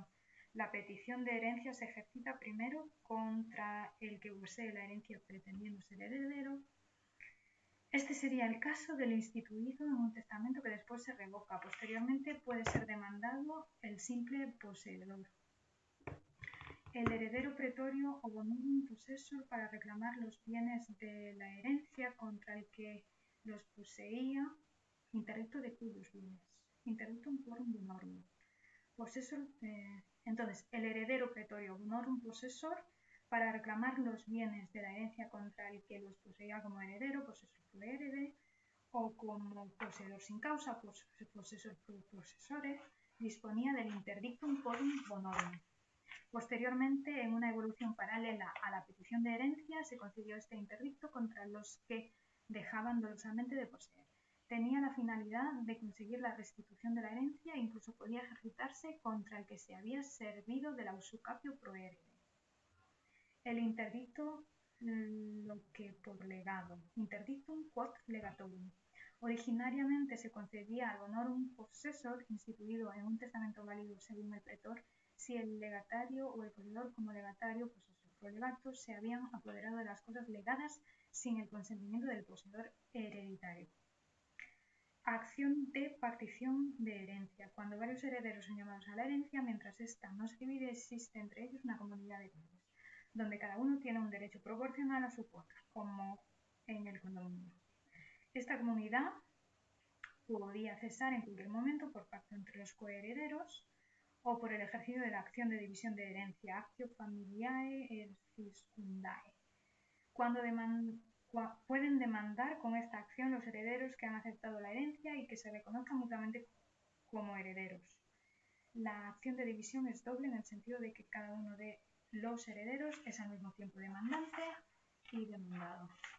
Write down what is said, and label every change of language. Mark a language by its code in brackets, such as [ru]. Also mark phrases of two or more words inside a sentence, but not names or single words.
[es] La petición de herencia se ejercita primero contra el que posee la herencia pretendiendo ser heredero Este sería el caso del instituido en un testamento que después se revoca. Posteriormente puede ser demandado el simple poseedor. El heredero pretorio o [la] bonum possessor [es] para reclamar los bienes de la herencia contra el que los poseía, interdicto de cuyos bienes, [la] interdictum quorum bonorum. [es] Possessor, entonces, el heredero pretorio [la] honorum possessor [es] para reclamar los bienes de la herencia contra el que los poseía como heredero, [la] possessor pro herede, [es] o como poseedor sin causa, [la] possessor pro possessore, [es] disponía del [la] interdictum quorum bonorum. [es] Posteriormente, en una evolución paralela a la petición de herencia, se concedió este interdicto contra los que dejaban dolosamente de poseer. Tenía la finalidad de conseguir la restitución de la herencia e incluso podía ejercitarse contra el que se había servido del [la] usucapio pro herede. [es] El interdicto, lo que por legado, [la] interdictum quod legatorum. [es] Originariamente se concedía al [la] honorum possessor [es] instituido en un testamento válido según el pretor si el legatario o el poseedor como legatario, [la] possessor pro legato, [es] se habían apoderado de las cosas legadas sin el consentimiento del poseedor hereditario. Acción de partición de herencia. Cuando varios herederos son llamados a la herencia, mientras ésta no se divide, existe entre ellos una comunidad de bienes, donde cada uno tiene un derecho proporcional a su cuota, como en el condominio. Esta comunidad podía cesar en cualquier momento por pacto entre los coherederos o por el ejercicio de la acción de división de herencia, [la] actio familiae erciscundae. [es] Pueden demandar con esta acción los herederos que han aceptado la herencia y que se reconozcan mutuamente como herederos. La acción de división es doble en el sentido de que cada uno de los herederos es al mismo tiempo demandante y demandado.